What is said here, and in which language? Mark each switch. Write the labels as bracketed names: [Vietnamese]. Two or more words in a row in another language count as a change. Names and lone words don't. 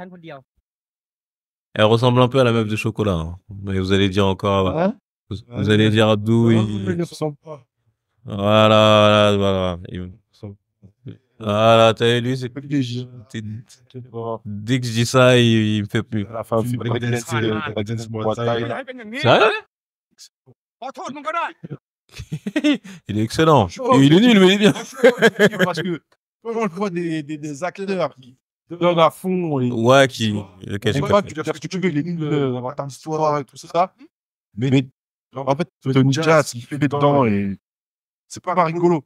[French] Elle ressemble un peu à la meuf de chocolat, hein. Mais vous allez dire encore, Hein? vous allez dire à Abdou, Il ne ressemble pas. voilà. Voilà, t'as vu, lui, c'est, dès que je dis ça, il me fait plus. À la fin, il breakdance, Muay Thai. [Thai] ให้เป็นอย่างนี้ [French] Sérieux? [Thai] ขอโทษมึงก็ได้ [French] Il est excellent. Il est nul, mais il est bien. Parce que quand on voit des acteurs qui donnent à fond et Ouais, ok, on j'ai voit que compris. tu peux faire ce que tu veux, il est nul dans ta histoire et tout ça. Mais en fait, Tony Jazz, ce qu'il fait dedans, et c'est pas rigolo.